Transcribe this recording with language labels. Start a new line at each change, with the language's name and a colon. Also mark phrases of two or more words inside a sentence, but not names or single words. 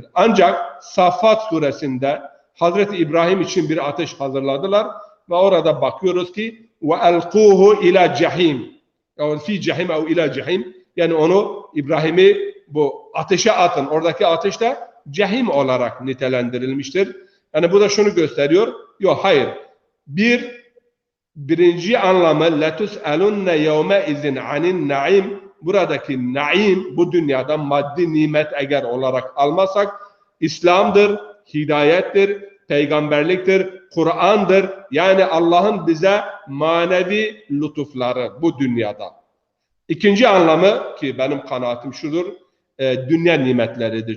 Turkish: Ancak Saffat suresinde Hazreti İbrahim için bir ateş hazırladılar ve orada bakıyoruz ki
Arabic: وَاَلْقُوهُ إلى جحيم في جحيم أو إلى جحيم,
Turkish: yani onu, İbrahim'i bu ateşe atın. Oradaki ateş de cehim olarak nitelendirilmiştir. Yani bu da şunu gösteriyor. Yok, hayır. Birinci anlamı
Arabic: لَتُسْأَلُنَّ يَوْمَئِذٍ عَنِ النَّعِيمِ.
Turkish: Buradaki naim, bu dünyada maddi nimet eğer olarak almasak, İslam'dır, hidayettir, peygamberliktir, Kur'an'dır. Yani Allah'ın bize manevi lütufları bu dünyada. İkinci anlamı, ki benim kanaatim şudur, dünya nimetleridir.